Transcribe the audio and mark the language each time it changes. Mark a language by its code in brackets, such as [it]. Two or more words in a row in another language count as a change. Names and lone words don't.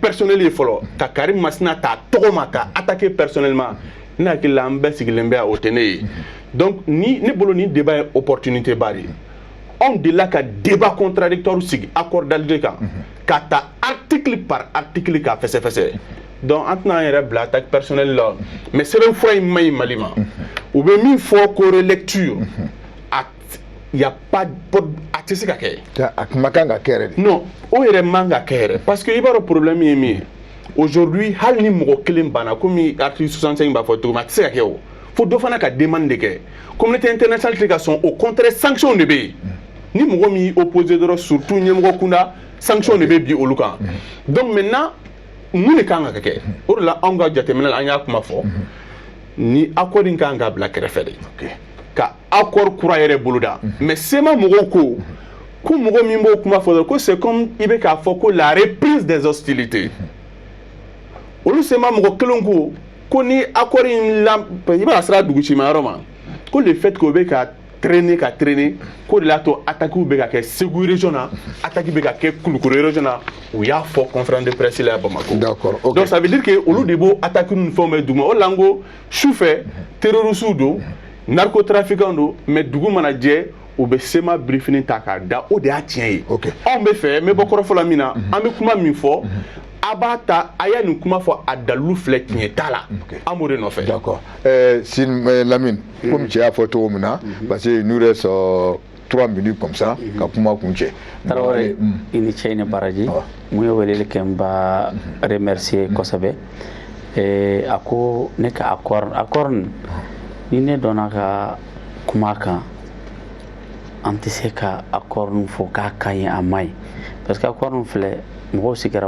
[bm] personnelle ye fɔlɔ ka Karim Masina ta tɔgɔ ma ka attaquer personnellement ne hakili la an bɛɛ sigilen bɛ o tɛ ne ye donc ni ne bolo ni débat ye opportunité ba de ye anw delila ka [fr] débat contradictoire [bm] sigi accord d'Alger kan ka ta [fr] article par article [bm] k'a fɛsɛfɛsɛ donc an tɛna an yɛrɛ bila [fr] attaque personnelle [bm] la mais sɛbɛnfura in man ɲi Mali ma u bɛ min fɔ ko relecture [fr] il y a pas [bm] a tɛ se ka kɛ a kuma kan ka kɛ yɛrɛ de non o yɛrɛ man ka kɛ yɛrɛ [fr] parce que [bm] i b'a dɔn problème ye min ye aujourd'hui hali ni mɔgɔ kelen banna komi article 65 b'a fɔ cogo min a tɛ se ka kɛ o fo dɔ fana ka demande de kɛ [fr] communauté internationale [bm] tɛ ka sɔn [fr] au contraire [bm] sanction de bɛ yen ni mɔgɔ min y'i opposé dɔrɔn surtout ɲɛmɔgɔ kunda sanction de bɛ bi olu kan [fr] donc maintenant [bm] mun de kan ka kɛ o de la anw ka jateminɛ la an y'a kuma fɔ ni accord in kan ka bila kɛrɛfɛ de ka accord kura yɛrɛ boloda mais sema mɔgɔw ko mɔgɔ min b'o kuma fɔ ko [fr] c'est comme [bm] i bɛ k'a fɔ ko [fr] la reprise des hostilités [bm] olu sema mɔgɔ kelen ko ni accord in la i b'a sira dugutigi yɔrɔ ma ko [fr] le fait [bm] ko bɛ ka traîner ko de l'a to attaque bɛ ka kɛ Segu région na attaque bɛ ka kɛ Kulukoro région na u y'a fɔ [fr] conférence de presse [bm] la Bamako [fr] d'accord ok donc ça veut dire que [bm] olu de b'o attaque ninnu fɛnw bɛ duguma o la n ko sufɛ terroristes don narcotrafiquants don mais dugu mana jɛ u bɛ sema briefing ta k'a da o de y'a tiɲɛ ye anw bɛ fɛ n bɛ bɔ kɔrɔfɔ la min na an bɛ kuma min fɔ a b'a ta a y'a nin kuma fɔ a dalilu filɛ tiɲɛ t'a la an b'o de nɔfɛ d'accord Sin Lamine comme cɛ y'a fɔ cogo min na [fr] parce que il nous reste 3 minutes comme ça [bm] ka kuma kun cɛ Tarawele i ni cɛ i ni baraji mun ye weleli kɛ n b'a remercier kosɛbɛ a ko ne ka accord ni ne dɔnna ka kuma kan an tɛ se ka accord fɔ k'a ka ɲi a ma ɲi [fr] parce que [bm] accord filɛ mɔgɔw sigira